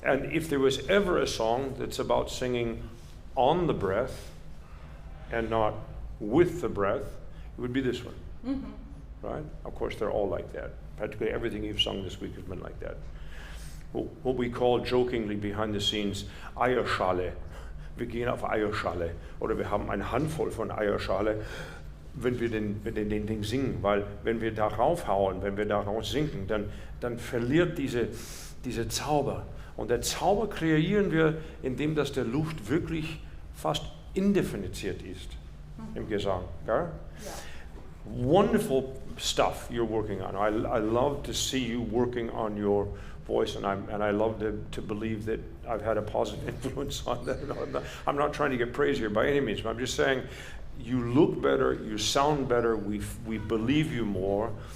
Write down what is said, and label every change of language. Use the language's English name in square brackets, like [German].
[English] And if there was ever a song that's about singing on the breath and not with the breath, it would be this one, right? Of course, they're all like that. Practically everything you've sung this week has been like that. What we call jokingly behind the scenes Eierschale. [German] Wir gehen auf Eierschale, oder wir haben eine Handvoll von Eierschale, wenn wir den Ding singen, weil wenn wir darauf hauen, wenn wir darauf singen, dann verliert diese Zauber. Und der Zauber kreieren wir, indem dass der Luft wirklich fast indifferenziert ist im Gesang. Gell? Yeah. [English] Wonderful stuff you're working on. I love to see you working on your voice, and I love to believe that I've had a positive influence on that. I'm not trying to get praise here by any means, but I'm just saying you look better, you sound better, we believe you more.